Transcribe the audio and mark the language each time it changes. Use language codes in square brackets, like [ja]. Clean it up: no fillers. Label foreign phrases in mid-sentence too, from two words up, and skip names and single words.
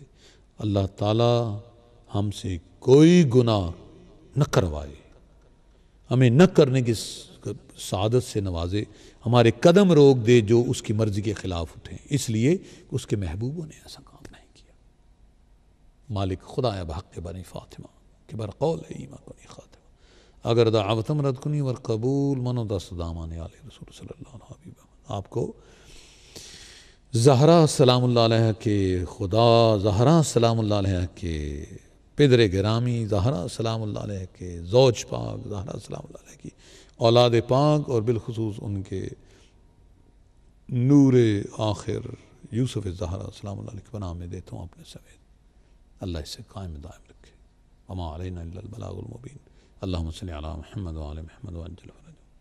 [ur] اللہ تعالیٰ ہم سے کوئی گناہ نہ کروائے، ہمیں نہ کرنے کی سعادت سے نوازے، ہمارے قدم روک دے جو اس کی مرضی کے خلاف اٹھیں، اس لیے کہ اس کے محبوبوں نے ایسا کام نہیں کیا۔ [fa] مالک خدایا بحق بنی فاطمہ کہ بر قول ایمہ کنی خاتمہ، اگر دعوت مرد کنی ور قبول منو دست دامان علیہ رسول [ar] صلی اللہ علیہ وسلم۔ [ur] آپ کو زہرا [ar] سلام اللہ علیہ [ur] کے خدا، زہرا [ar] سلام اللہ علیہ [ur] کے پدر گرامی، زہرا [ar] سلام اللہ علیہ [ur] کے زوج پاک، زہرا [ar] سلام اللہ علیہ [ur] کی اولاد پاک، اور بالخصوص ان کے نور آخر یوسف زہرا [ar] سلام اللہ علیہ [ur] کے پناہ میں دیتا ہوں اپنے سمیت۔ اللہ اس سے قائم دائم رکھے۔ [ar] وما علینا الا البلاغ المبین۔ اللهم صل علی محمد وعلی محمد وعجل فرجہ